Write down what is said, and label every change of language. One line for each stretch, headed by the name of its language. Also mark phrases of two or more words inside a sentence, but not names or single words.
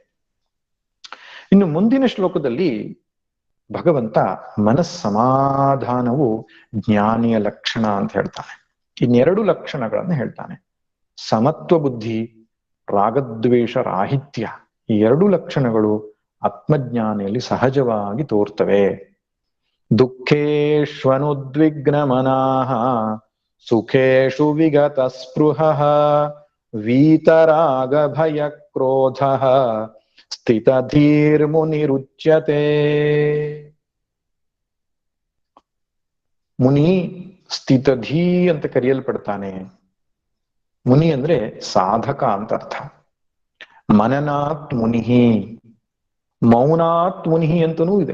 Kannada: ಇನ್ನು ಮುಂದಿನ ಶ್ಲೋಕದಲ್ಲಿ ಭಗವಂತ ಮನಸ್ಸಮಾಧಾನವು ಜ್ಞಾನಿಯ ಲಕ್ಷಣ ಅಂತ ಹೇಳ್ತಾನೆ. ಇನ್ನೆರಡು ಲಕ್ಷಣಗಳನ್ನು ಹೇಳ್ತಾನೆ. ಸಮತ್ವ ಬುದ್ಧಿ, ರಾಗದ್ವೇಷ ರಾಹಿತ್ಯ. ಈ ಎರಡು ಲಕ್ಷಣಗಳು ಆತ್ಮಜ್ಞಾನಿಯಲ್ಲಿ ಸಹಜವಾಗಿ ತೋರ್ತವೆ.
Sanskrit: ದುಃಖೇಶ್ವನುದ್ವಿಗ್ನ ಮನಃ ಸುಖೇಶು ವಿಗತ ಸ್ಪೃಹ ವೀತರಾಗ ಭಯ ಕ್ರೋಧ ಸ್ಥಿತ ಧೀರ್ಮುನಿರುಚ್ಯತೆ.
Kannada: ಮುನಿ ಸ್ಥಿತಧೀ ಅಂತ ಕರೆಯಲ್ಪಡ್ತಾನೆ. ಮುನಿ ಅಂದ್ರೆ ಸಾಧಕ ಅಂತ ಅರ್ಥ.
Sanskrit: ಮನನಾತ್ ಮುನಿಹಿ, ಮೌನಾತ್ ಮುನಿಹಿ
Kannada: ಅಂತನೂ ಇದೆ.